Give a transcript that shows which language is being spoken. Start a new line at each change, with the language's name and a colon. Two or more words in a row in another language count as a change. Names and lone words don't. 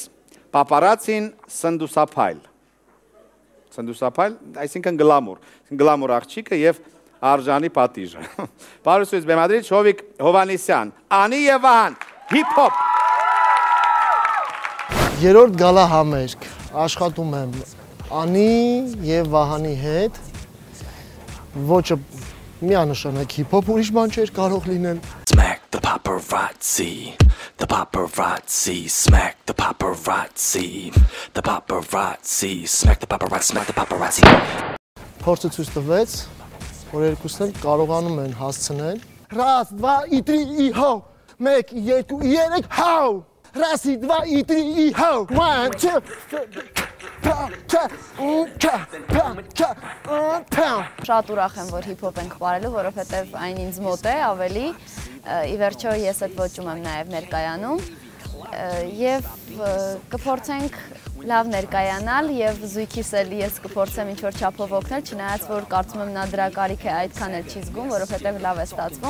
Armenian: Պապարացին սնդուսափայլ։ Սնդուսափայլ, այսինքն գլամուր։ Գլամուր աղջիկը եւ արժանի պատիժը։ Պարուսույց բեմադրիչ Հովիկ Հովանիսյան, Անի եւ Վահան, հիփ-հոփ։ Երրորդ գալա համերգ, աշխատում եմ Անի եւ Վահանի հետ, ոճը միանշանակ հիփ-հոփ, ուրիշ բան չէր կարող լինել։
English: Smack the paparazzi, the paparazzi, smack the paparazzi, the paparazzi, smack the paparazzi, smack the paparazzi.
Armenian: Փորձը ցույց տվեց, որ երկուսն էլ կարողանում են հասցնել։
Russian: Раз, два и три и ho, 1 2 3 ho, раз и два и три и ho, 1 2
Armenian: Շատ ուրախ եմ, որ հիփ-հոփ ենք բարելու, որովհետև այն ինձ մոտ է ավելի, ի վերջո ես այդ ոճում եմ նաև ներկայանում եւ կփորձենք լավ ներկայանալ եւ զույգիս էլ ես կփորձեմ ինչ-որ չափով օգնել, չնայած որ կարծում եմ նա դրա կարիք է այդքան էլ չի զգում, որովհետև լավ է ստացվում։